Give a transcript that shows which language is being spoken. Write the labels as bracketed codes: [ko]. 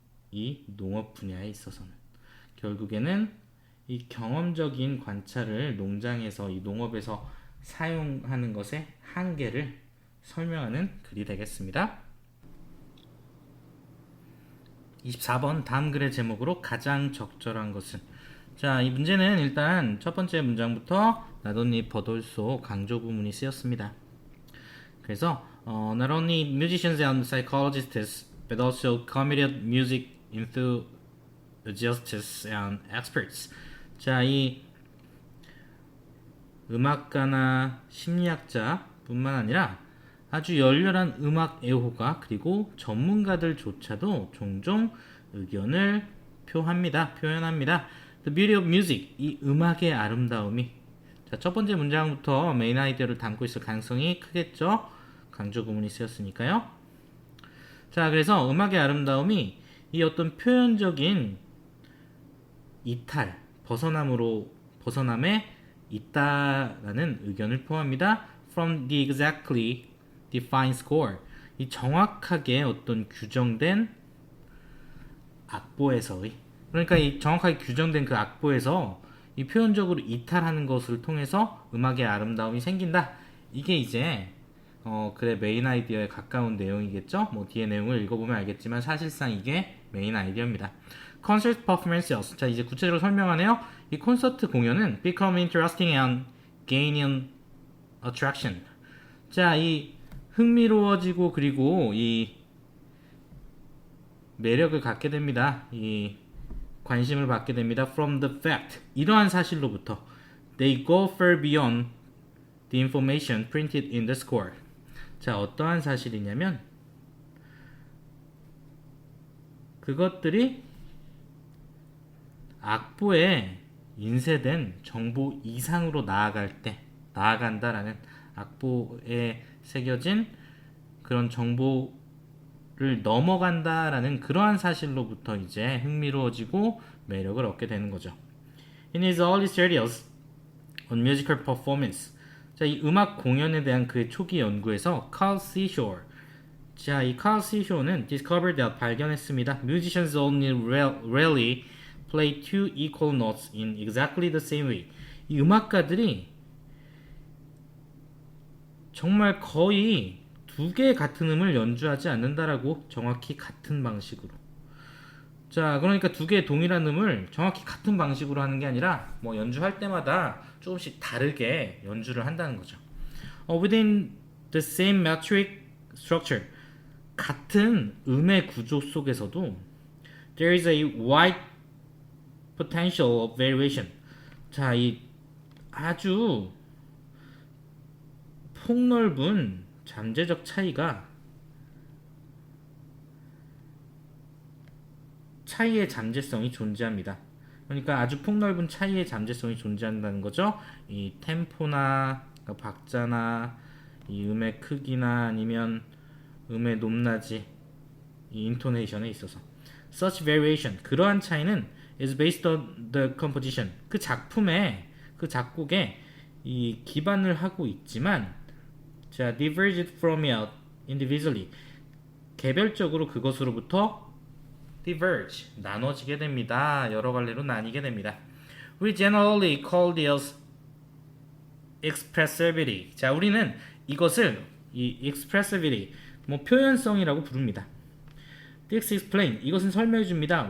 [ko] 이 농업 분야에 있어서는 결국에는 이 경험적인 관찰을 농장에서, 이 농업에서 사용하는 것의 한계를 설명하는 글이 되겠습니다. 24번 다음 글의 제목으로 가장 적절한 것은. 자, 이 문제는 일단 첫 번째 문장부터 not only but also 강조 구문이 쓰였습니다. 그래서 [en] not only musicians and psychologists but also committed music enthusiasts and experts. [ko] 자, 이 음악가나 심리학자뿐만 아니라 아주 열렬한 음악 애호가 그리고 전문가들조차도 종종 의견을 표현합니다. [en] The beauty of music, [ko] 이 음악의 아름다움이. 자, 첫 번째 문장부터 메인 아이디어를 담고 있을 가능성이 크겠죠? 강조 구문이 쓰였으니까요. 자, 그래서 음악의 아름다움이 이 어떤 표현적인 이탈, 벗어남에 있다라는 의견을 포함합니다. [en] From the exactly defined score, [ko] 이 정확하게 어떤 규정된 악보에서의, 그러니까 이 정확하게 규정된 그 악보에서 이 표현적으로 이탈하는 것을 통해서 음악의 아름다움이 생긴다. 이게 이제 그래 메인 아이디어에 가까운 내용이겠죠. 뭐 뒤에 내용을 읽어보면 알겠지만 사실상 이게 메인 아이디어입니다. [en] Concert performances. [ko] 자, 이제 구체적으로 설명하네요. 이 콘서트 공연은 [en] become interesting and gaining attraction. [ko] 자, 이 흥미로워지고 그리고 이 매력을 갖게 됩니다. 이 관심을 받게 됩니다. [en] From the fact, [ko] 이러한 사실로부터 [en] they go far beyond the information printed in the score. [ko] 자, 어떠한 사실이냐면 그것들이 악보에 인쇄된 정보 이상으로 나아간다라는 악보에 새겨진 그런 정보를 넘어간다라는 그러한 사실로부터 이제 흥미로워지고 매력을 얻게 되는 거죠. [en] In his early studies on musical performance, [ko] 자, 이 음악 공연에 대한 그의 초기 연구에서 Carl Seashore, 자, 이 Carl Seashore는 [en] discovered that [ko] 발견했습니다. [en] Musicians only rarely play two equal notes in exactly the same way. [ko] 이 음악가들이 정말 거의 두 개의 같은 음을 연주하지 않는다라고, 정확히 같은 방식으로. 자, 그러니까 두 개의 동일한 음을 정확히 같은 방식으로 하는 게 아니라 뭐 연주할 때마다 조금씩 다르게 연주를 한다는 거죠. [en] Within the same metric structure, [ko] 같은 음의 구조 속에서도 [en] there is a wide potential of variation. [ko] 자, 이 아주 폭넓은 잠재적 차이의 잠재성이 존재합니다. 그러니까 아주 폭넓은 차이의 잠재성이 존재한다는 거죠. 이 템포나 박자나 이 음의 크기나 아니면 음의 높낮이, 이 인토네이션에 있어서 [en] such variation, [ko] 그러한 차이는 [en] is based on the composition, [ko] 그 작곡에 이 기반을 하고 있지만, 자, [en] diverged from it individually, [ko] 개별적으로 그것으로부터 diverge, 나눠지게 됩니다. 여러 갈래로 나뉘게 됩니다. [en] We generally call this expressivity. [ko] 자, 우리는 이것을 이 expressivity, 뭐 표현성이라고 부릅니다. [en] This explain, [ko] 이것은 설명해 줍니다.